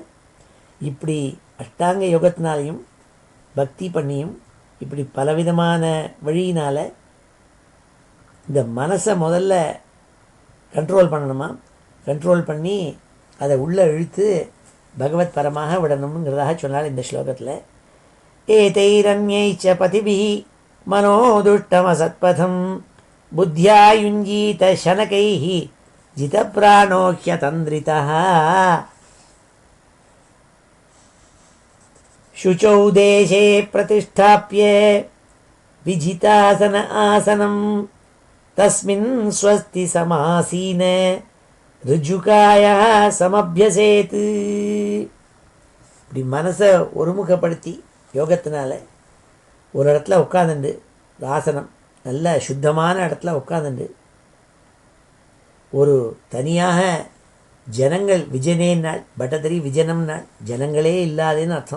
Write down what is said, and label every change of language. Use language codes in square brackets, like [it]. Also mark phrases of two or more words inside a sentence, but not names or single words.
[ta] இப்படி அஷ்டாங்க யோகத்தினாலையும் பக்தி பண்ணியும் இப்படி பலவிதமான வழியினால் இந்த மனசை முதல்ல கண்ட்ரோல் பண்ணணுமா, கண்ட்ரோல் பண்ணி அதை உள்ளே இழுத்து பகவத் பரமாக விடணுங்கிறதாக சொன்னால் இந்த ஸ்லோகத்தில். [sa] एतैरन्यैश्च पथिभिः मनोदुष्टमसत्पथम् बुद्ध्या युञ्जीत शनकैः जितप्राणो ह्यतन्द्रितः. शुचौ देशे प्रतिष्ठाप्य विजितासन आसनं तस्मिन् स्वस्ति समासीन ऋजुकायः समभ्यसेत्. [ta] இப்படி மனசை ஒருமுகப்படுத்தி யோகத்தினால ஒரு இடத்துல உட்காந்துண்டு, ஆசனம் நல்ல சுத்தமான இடத்துல உட்காந்துண்டு, ஒரு தனியாக ஜனங்கள் விஜனே நாள் பட்டதரி விஜனம் நாள், ஜனங்களே இல்லாதேன்னு அர்த்தம்.